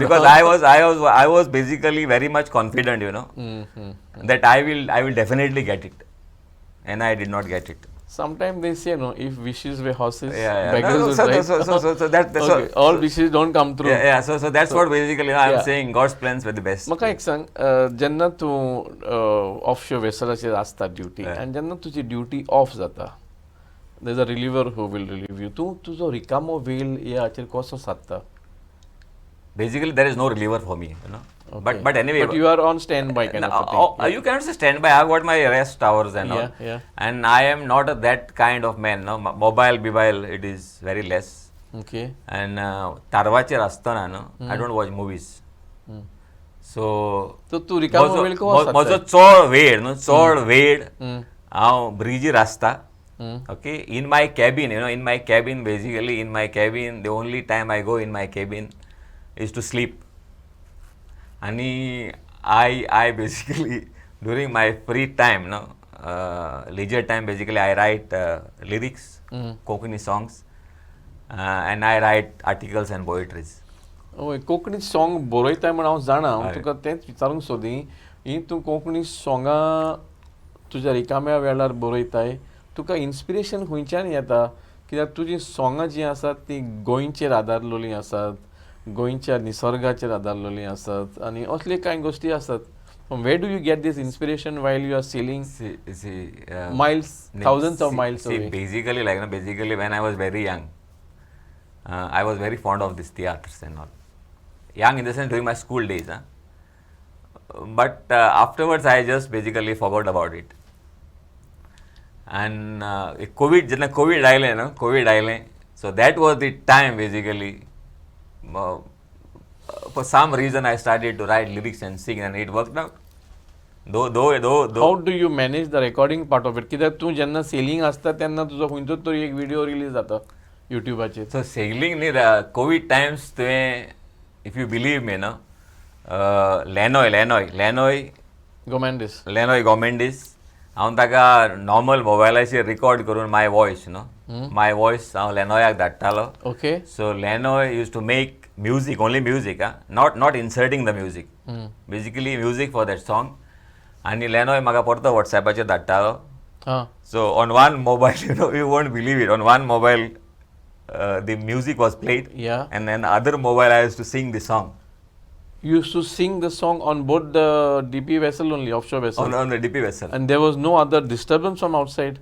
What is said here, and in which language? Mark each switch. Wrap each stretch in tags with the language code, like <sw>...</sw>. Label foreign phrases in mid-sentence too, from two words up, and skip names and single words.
<en>because I was basically very much confident, that I will definitely get it, and I did not get it. Sometimes they say, no, if wishes were horses, Yeah. beggars would ride. So that Okay, all wishes don't come true. yeah. So that's what basically I'm yeah. saying. God's plans were the best.</en> <kok>म्हाका एक सांग, जेन्ना तूं ऑफशोर वेसलाचेर आसता ड्युटी आनी जेन्ना तुजी ड्युटी ऑफ जाता,</kok> <en>there is a reliever who will relieve you,</en> <kok>तूं तुजो रिकामो वेळ ह्या हाचेर कसो सादता?</kok> <en>Basically, there is no reliever for me, Okay. But anyway, But you are on standby kind of a thing. you cannot say standby. I've got my rest hours and all. Yeah. And I am not that kind of man. No, mobile, it is very less. Okay. And</en> <kok>Tarvotti asthana,</kok> <en>no, I don't watch movies. So</en> <kok>So तूं रिकामो वेळ कसो सादता? म्हजो चड वेळ हांव ब्रिजीर आसता.</kok> <en>Okay, in my cabin, basically in my cabin, the only time I go in my cabin is to sleep. And I basically during my free time, leisure time, basically I write lyrics, Konkani songs, and I write articles and poetries.</en> <kok>ओय, कोंकणी सॉंग बरयताय म्हण हांव जाणा. हांव तुका तेंच विचारूंक सोदी, ही तूं कोंकणी सॉंगां तुज्या रिकाम्या वेळार बरयताय, तुका इन्स्पिरेशन खंयच्यान येता? कित्याक तुजीं सॉंगां जीं आसात तीं गोंयचेर आदारलेलीं आसात, गोंयच्या निसर्गाचेर आदारलेलीं आसात आनी असले कांय गोश्टी आसात.</kok> <en>From where do you get this inspiration while you are sailing miles, thousands of miles away? Basically, when I was very young, I was very fond of this theatres and all. Young in the sense during my school days, but afterwards I just basically forgot about it. And COVID आयलें, so that was the time basically. For some reason I started to write lyrics and sing, and it worked out. Though How do you manage the recording part of it?</en> <kok>कित्याक तूं जेन्ना सेलिंग आसता तेन्ना तुजो खंयचो तरी एक व्हिडिओ रिलीज जाता युट्यूबाचेर.</kok> <en>So sailing न्ही, COVID times तुवें, if you believe me, Lenoy Gomendis,</en> <kok>हांव ताका नॉर्मल मोबायलाचेर रिकॉर्ड करून</kok> <en>my voice</en> <kok>हांव लेनोयाक धाडटालो.</kok> <en>Okay. So Lenoy used to make music, only music, not inserting the music. Basically music for that song.</en> <kok>And Lenoy म्हाका परतो WhatsAppचेर धाडटालो.</kok> <en>So on one mobile, you won't believe it, on one mobile the music was played. Yeah. And then the other mobile I used to sing the song. You used to sing the song on board the DP vessel only, offshore vessel? On the DP vessel. And there was no other disturbance from outside?</en>